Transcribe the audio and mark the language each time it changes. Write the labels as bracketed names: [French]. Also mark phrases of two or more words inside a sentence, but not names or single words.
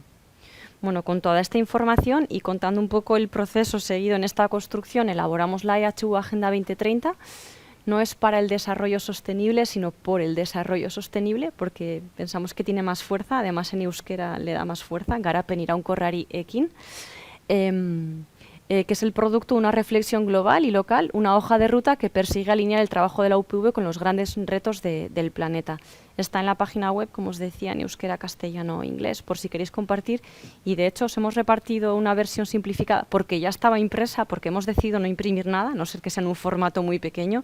[Spanish] Bueno, con toda esta información y contando un poco el proceso seguido en esta construcción, elaboramos la EHU Agenda 2030. No es para el desarrollo sostenible, sino por el desarrollo sostenible, porque pensamos que tiene más fuerza, además en euskera le da más fuerza, [Basque] garapen iraunkorrari ekin, [Spanish] que es el producto de una reflexión global y local, una hoja de ruta que persigue alinear el trabajo de la UPV con los grandes retos del planeta. Está en la página web, como os decía, en euskera, castellano e inglés, por si queréis compartir. Y de hecho os hemos repartido una versión simplificada porque ya estaba impresa, porque hemos decidido no imprimir nada, a no ser que sea en un formato muy pequeño.